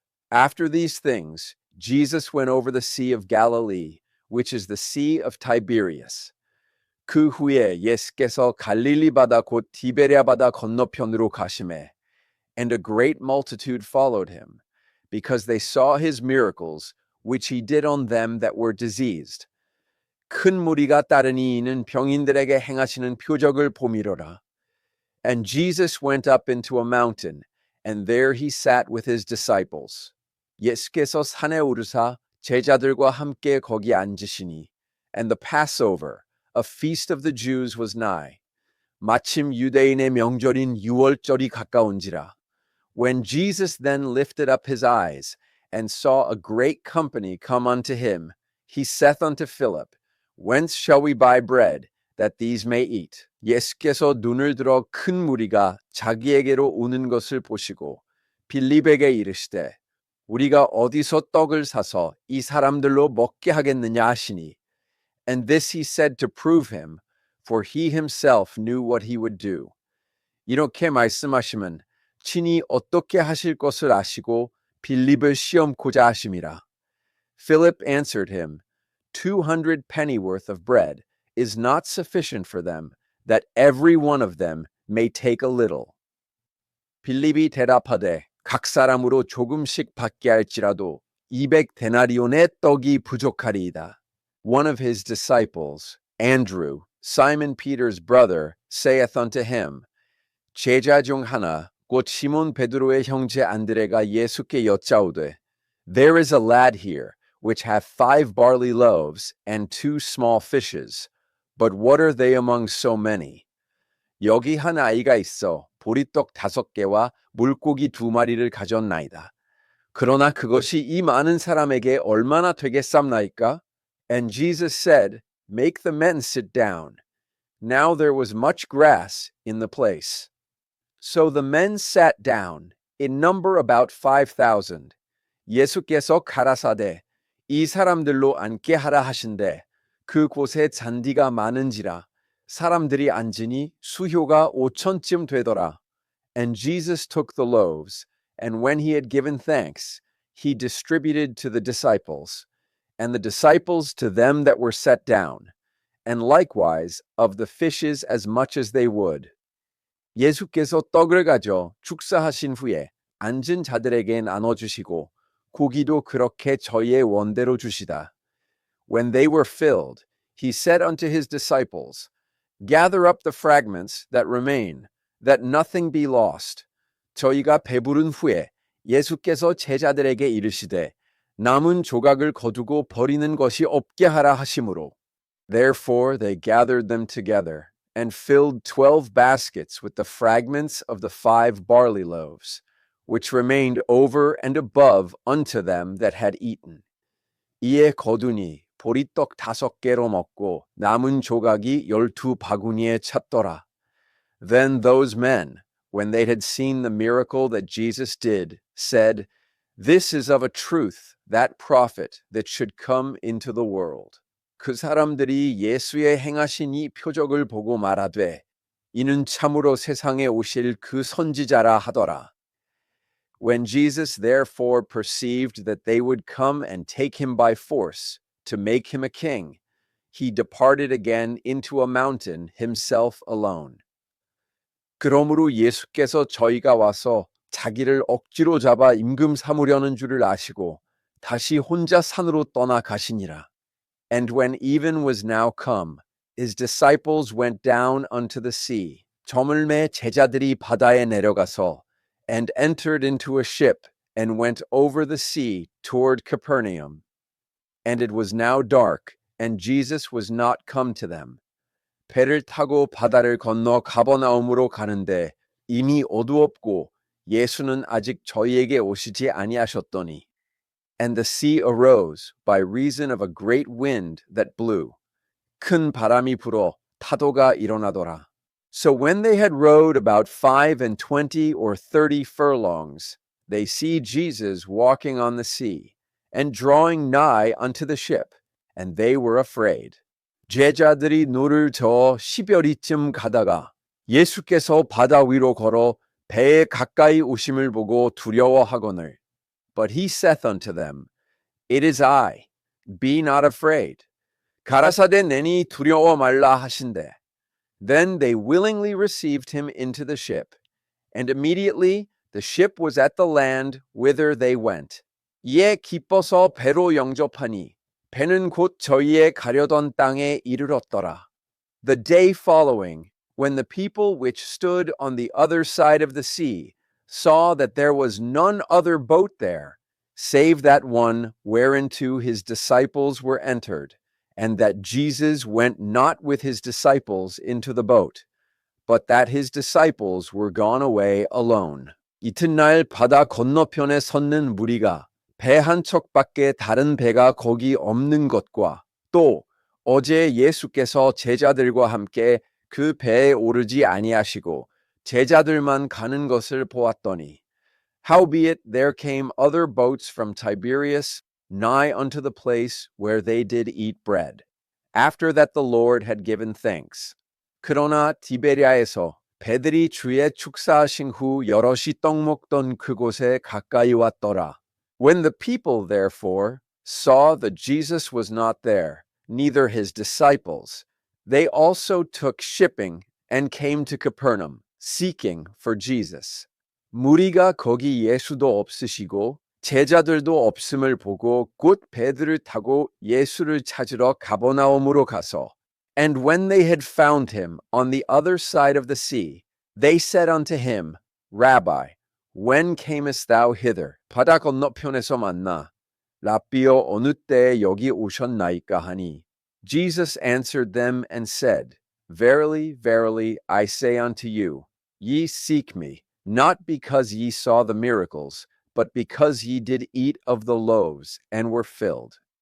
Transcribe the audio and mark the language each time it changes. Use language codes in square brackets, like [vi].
[en] After these things, Jesus went over the Sea of Galilee, which is the Sea of Tiberias. [ko] 그 후에 예수께서 갈릴리 바다 곧 디베랴 바다 건너편으로 가시매, [en] and a great multitude followed him, because they saw his miracles, which he did on them that were diseased. [ko] 큰 무리가 따르니 이는 병인들에게 행하시는 표적을 봄이로라. [en] And Jesus went up into a mountain, and there he sat with his disciples. [ko] 예수께서 산에 오르사 제자들과 함께 거기 앉으시니, [en] and the Passover, a feast of the Jews, was nigh. [ko] 마침 유대인의 명절인 유월절이 가까운지라. [en] When Jesus then lifted up his eyes, and saw a great company come unto him, he saith unto Philip, Whence shall we buy bread, that these may eat? [ko] 예수께서 눈을 들어 큰 무리가 자기에게로 오는 것을 보시고 빌립에게 이르시되 우리가 어디서 떡을 사서 이 사람들로 먹게 하겠느냐 하시니. [en] And this he said to prove him, for he himself knew what he would do. [ko] 이렇게 말씀하시면 친히 어떻게 하실 것을 아시고 빌립을 시험코자 하심이라. [en] Philip answered him, 200 pennyworth of bread is not sufficient for them, that every one of them may take a little. [ko] 빌립이 대답하되 각 사람으로 조금씩 받게 할지라도 200데나리온의 떡이 부족하리이다. [en] One of his disciples, Andrew, Simon Peter's brother, saith unto him, [ko] 제자 중 하나, 곧 시몬 베드로의 형제 안드레가 예수께 여짜오되, [en] There is a lad here, which hath 5 barley loaves and 2 small fishes, but what are they among so many? [ko] 여기 한 아이가 있어 보리떡 5개와 물고기 2마리를 가졌나이다. 그러나 그것이 이 많은 사람에게 얼마나 되겠삼나이까? [en] And Jesus said, Make the men sit down. Now there was much grass in the place. So the men sat down, in number about 5,000. [ko] 예수께서 가라사대 이 사람들로 앉게 하라 하신대 그 곳에 잔디가 많은지라 사람들이 앉으니 수효가 5,000쯤 되더라. [en] And Jesus took the loaves, and when he had given thanks, he distributed to the disciples, and the disciples to them that were set down, and likewise of the fishes as much as they would. [ko] 예수께서 떡을 가져 축사하신 후에 앉은 자들에게 나눠주시고 고기도 그렇게 저희의 원대로 주시다. [en] When they were filled, he said unto his disciples, Gather up the fragments that remain, that nothing be lost. [ko] 저희가 배부른 후에 예수께서 제자들에게 이르시되 남은 조각을 거두고 버리는 것이 없게 하라 하심으로. [en] Therefore they gathered them together, and filled 12 baskets with the fragments of the 5 barley loaves, which remained over and above unto them that had eaten. [ko] 이에 거두니 보리떡 5개로 먹고 남은 조각이 12바구니에 찼더라. [en] Then those men, when they had seen the miracle that Jesus did, said, This is of a truth that prophet that should come into the world. [ko] 그 사람들이 예수의 행하신 이 표적을 보고 말하되 이는 참으로 세상에 오실 그 선지자라 하더라. [en] When Jesus therefore perceived that they would come and take him by force to make him a king, he departed again into a mountain himself alone. [ko] 그러므로 예수께서 저희가 와서 자기를 억지로 잡아 임금 삼으려는 줄을 아시고 다시 혼자 산으로 떠나 가시니라. [en] And when even was now come, his disciples went down unto the sea. [ko] 저물매 제자들이 바다에 내려가서 [en] and entered into a ship and went over the sea toward Capernaum. And it was now dark, and Jesus was not come to them. [ko] 배를 타고 바다를 건너 가버나움으로 가는데 이미 어두웠고 예수는 아직 저희에게 오시지 아니하셨더니. [en] And the sea arose by reason of a great wind that blew. [ko] 큰 바람이 불어 파도가 일어나더라. [en] So when they had rowed about 25 or 30 furlongs, they see Jesus walking on the sea, and drawing nigh unto the ship, and they were afraid. [ko] 제자들이 노를 저어 10여리쯤 가다가 예수께서 바다 위로 걸어 배에 가까이 오심을 보고 두려워하거늘. [en] But he saith unto them, It is I, be not afraid. [ko] 가라사대 내니 두려워 말라 하신대. [en] Then they willingly received him into the ship, and immediately the ship was at the land whither they went. [ko] 이에 기뻐서 배로 영접하니 배는 곧 저희의 가려던 땅에 이르렀더라. [en] The day following, when the people which stood on the other side of the sea saw that there was none other boat there, save that one whereinto his disciples were entered, and that Jesus went not with his disciples into the boat, but that his disciples were gone away alone. [ko] 이튿날 바다 건너편에 섰는 무리가 배 한 척밖에 다른 배가 거기 없는 것과 또 어제 예수께서 제자들과 함께 그 배에 오르지 아니하시고 제자들만 가는 것을 보았더니 [en] Howbeit there came other boats from Tiberias nigh unto the place where they did eat bread, after that the Lord had given thanks. [ko] 그러나 디베리아에서 배들이 주의 축사하신 후 여럿이 떡 먹던 그곳에 가까이 왔더라. [en] When the people therefore saw that Jesus was not there, neither his disciples, they also took shipping and came to Capernaum, seeking for Jesus. [ko] 무리가 거기 예수도 없으시고 제자들도 없음을 보고 곧 배들을 타고 예수를 찾으러 가버나움으로 가서 [en] And when they had found him on the other side of the sea, they said unto him, Rabbi, when camest thou hither? [ko] 바다 건너편에서 만나. 라삐어 어느 때에 여기 오셨나이까 하니. [en] Jesus answered them and said, Verily, verily, I say unto you, ye seek me, not because ye saw the miracles, but because ye did eat of the loaves and were filled.